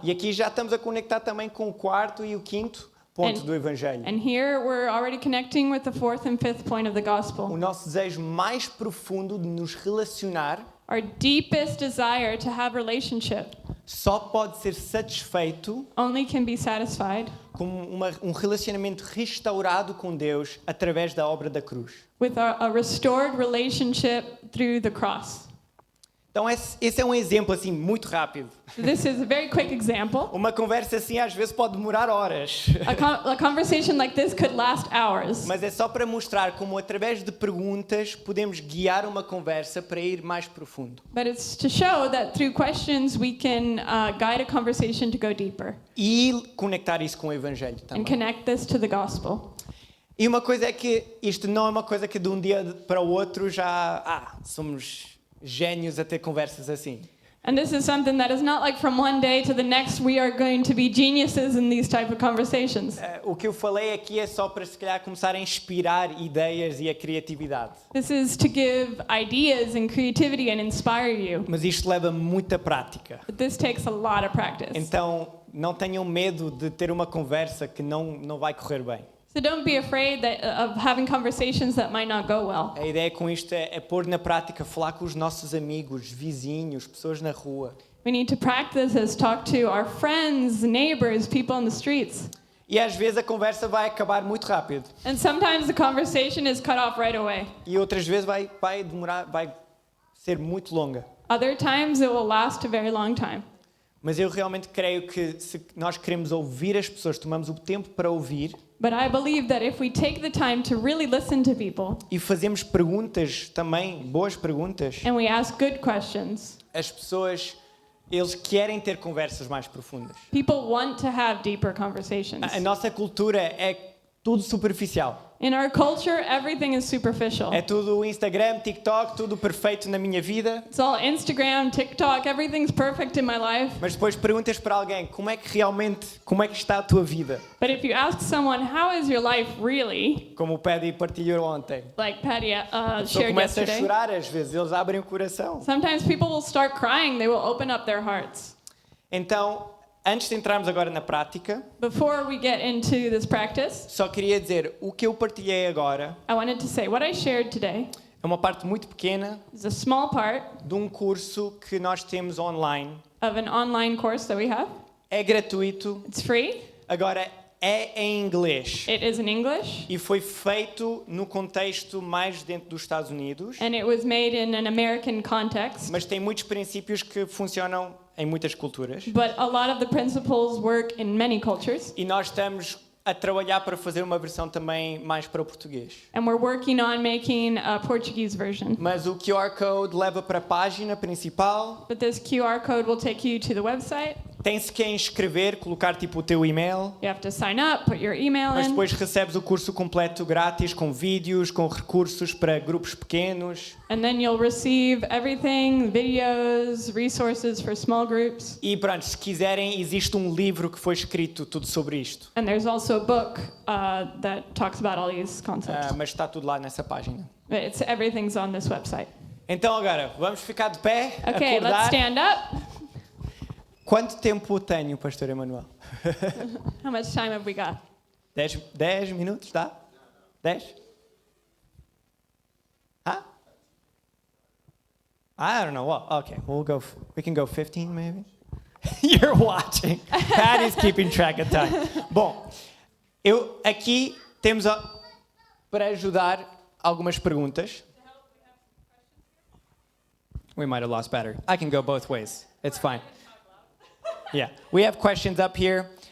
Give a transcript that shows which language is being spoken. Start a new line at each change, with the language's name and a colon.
Portuguese: E aqui já estamos a conectar também com o quarto e o quinto ponto do Evangelho.
English: And here we're already connecting with the fourth and fifth point of the
Portuguese: O
English: gospel.
Portuguese: nosso desejo mais profundo de nos relacionar
English: Our deepest desire to have relationship
Portuguese: só pode ser satisfeito
English: only can be satisfied
Portuguese: com um relacionamento restaurado com Deus através da obra da cruz.
English: with a restored relationship through the cross.
Portuguese: Então esse é um exemplo assim muito rápido.
English: This is a very quick example.
Portuguese: Uma conversa assim às vezes pode demorar horas.
English: A conversation like this could last hours.
Portuguese: Mas é só para mostrar como através de perguntas podemos guiar uma conversa para ir mais profundo.
English: But it's to show that through questions we can guide a conversation to go deeper
Portuguese: E conectar isso com o Evangelho
English: and connect this to the gospel.
Portuguese: E uma coisa é que isto não é uma coisa que de um dia para o outro já somos gênios a ter conversas assim.
English: And this is something that is not like from one day to the next we are going to be geniuses in these type of conversations.
Portuguese: O que eu falei aqui é só para se calhar começar a inspirar ideias e a criatividade.
English: This is to give ideas and creativity and inspire you.
Portuguese: Mas isto leva muita prática.
English: But this takes a lot of practice.
Portuguese: Então não tenham medo de ter uma conversa que não vai correr bem.
English: So don't be afraid of having conversations that might not go well.
Portuguese: A ideia com isto é pôr na prática, falar com os nossos amigos, vizinhos, pessoas na rua.
English: We need to practice this, talk to our friends, neighbors, people on the streets.
Portuguese: E às vezes a conversa vai acabar muito rápido.
English: And sometimes the conversation is cut off right away.
Portuguese: E outras vezes vai demorar, vai ser muito longa.
English: Other times it will last a very long time.
Portuguese: Mas eu realmente creio que se nós queremos ouvir as pessoas, tomamos o tempo para ouvir
English: But I believe that if we take the time to really listen to people
Portuguese: e fazemos perguntas também, boas perguntas,
English: and we ask good questions,
Portuguese: as pessoas, eles querem ter conversas mais profundas.
English: people want to have deeper conversations.
Portuguese: A nossa cultura é tudo superficial.
English: In our culture, everything is superficial.
Portuguese: É tudo Instagram, TikTok, tudo perfeito na minha vida.
English: It's all Instagram, TikTok, everything's perfect in my life.
Portuguese: Mas depois perguntas para alguém, como é que está a tua vida?
English: But if you ask someone, how is your life really?
Portuguese: Como o Paddy partilhou ontem.
English: Like Patty
Portuguese: Só
English: shared
Portuguese: começa a
English: yesterday.
Portuguese: chorar às vezes, eles abrem o coração.
English: Sometimes people will start crying, they will open up their hearts.
Portuguese: Então, antes de entrarmos agora na prática,
English: Before we get into this practice,
Portuguese: só queria dizer, o que eu partilhei agora
English: I wanted to say what I shared today
Portuguese: é uma parte muito pequena
English: is a small part
Portuguese: de um curso que nós temos online.
English: of an online course that we have.
Portuguese: É gratuito,
English: It's free.
Portuguese: agora é em inglês.
English: It is in English.
Portuguese: E foi feito no contexto mais dentro dos Estados Unidos,
English: And it was made in an American context.
Portuguese: mas tem muitos princípios que funcionam em muitas culturas.
English: But a lot of the principles work in many cultures.
Portuguese: E nós estamos a trabalhar para fazer uma versão também mais para o português.
English: And we're working on making a Portuguese version.
Portuguese: Mas o QR Code leva para a página principal.
English: But this QR code will take you to the website.
Portuguese: Tem-se que inscrever, colocar tipo o teu e-mail.
English: You have to sign up, put your email
Portuguese: Mas
English: in.
Portuguese: depois recebes o curso completo grátis, com vídeos, com recursos para grupos pequenos.
English: And then you'll receive everything, videos, resources for small groups.
Portuguese: E pronto, se quiserem, existe um livro que foi escrito tudo sobre isto.
English: And there's also a book that talks about all these concepts.
Portuguese: Mas está tudo lá nessa página.
English: Everything's on this website.
Portuguese: Então agora, vamos ficar de pé,
English: Okay, let's
Portuguese: acordar.
English: stand up.
Portuguese: Quanto tempo tenho, Pastor Emanuel?
English: How much time have we got?
Portuguese: 10 minutos, dá? 10?
English: Huh? I don't know. Well, okay, we can go 15 maybe. You're watching. Patty's keeping track of time.
Portuguese: Bom, aqui temos para ajudar algumas perguntas.
English: We might have lost battery. I can go both ways. It's fine. Yeah, we have questions up here.